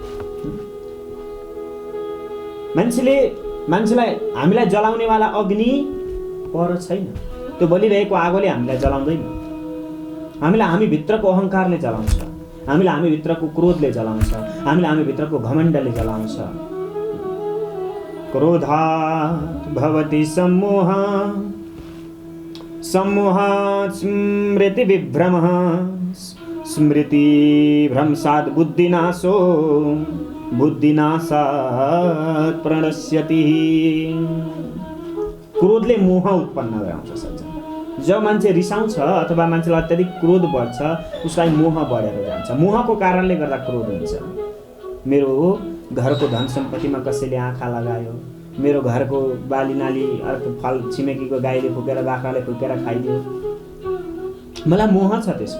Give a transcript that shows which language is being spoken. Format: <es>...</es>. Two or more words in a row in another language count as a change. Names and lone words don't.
<ne>मान्छेलाई हामीलाई जलाउनेवाला अग्नि पर छैन, त्यो बलिरहेको आगोले हामीलाई जलाउँदैन। हामी भित्रको अहङ्कारले जलाउँछ, हामी भित्रको क्रोधले जलाउँछ, हामी भित्रको घमण्डले जलाउँछ।</ne> <sa>क्रोधात् भवति सम्मोहात् स्मृति विभ्रमः, स्मृति भ्रंशात् बुद्धिनाशो, बुद्धिनाशात् प्रणश्यति।</sa> <ne>क्रोधले मोह उत्पन्न गराउँछ सज्जन। जब मान्छे रिसाउँछ अथवा मान्छेलाई अत्याधिक क्रोध बढ्छ, उसलाई मोह बढेर जान्छ। मोहको कारणले गर्दा क्रोध हुन्छ। मेरो घरको धन सम्पत्तिमा कसैले आँखा लगायो, मेरो घरको बाली नाली अर्को फल छिमेकीको गाईले फुकेर बाख्राले फुकेर खाइदियो, मलाई मोह छ त्यसको।</ne>